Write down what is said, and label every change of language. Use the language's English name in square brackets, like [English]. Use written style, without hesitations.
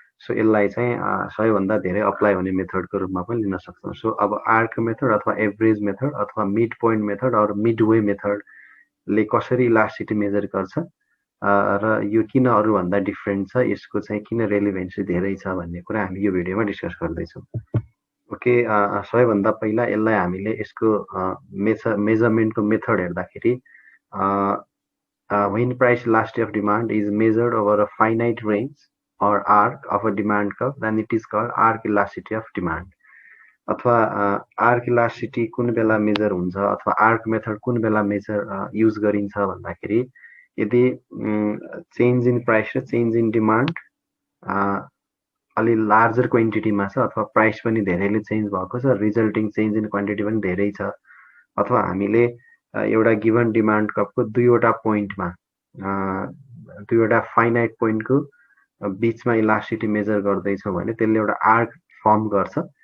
[Nepali] So यसलाई चाहिँ सबैभन्दा धेरै अप्लाई हुने मेथडको रूपमा पनि लिन सक्छौँ। सो अब आर्क मेथड अथवा एभरेज मेथड अथवा mid point method or Midway मेथडले कसरी इलास्टिसिटी मेजर गर्छ र यो किन अरूभन्दा डिफ्रेन्ट छ, यसको चाहिँ किन रेलिभेन्सी धेरै छ भन्ने कुरा हामी यो भिडियोमा डिस्कस गर्दैछौँ। ओके, सबैभन्दा पहिला यसलाई हामीले यसको मेजरमेन्टको मेथड हेर्दाखेरि [English] when price elasticity of demand is measured over a finite range or arc of a demand curve, then it is called arc elasticity of demand. [Nepali] अथवा आर्क इलास्टिसिटी कुन बेला मेजर हुन्छ अथवा आर्क मेथड कुन बेला major use गरिन्छ भन्दाखेरि यदि चेन्ज इन प्राइस र चेन्ज इन डिमान्ड अलि लार्जर क्वान्टिटीमा छ अथवा प्राइस पनि धेरैले चेन्ज भएको छ, रिजल्टिङ चेन्ज इन क्वान्टिटी पनि धेरै छ, अथवा हामीले एउटा गिभन डिमान्ड कर्भको दुईवटा पोइन्टमा दुईवटा फाइनाइट पोइन्टको बिचमा इलास्टिसिटी मेजर गर्दैछौँ भने त्यसले एउटा आर्क फर्म गर्छ।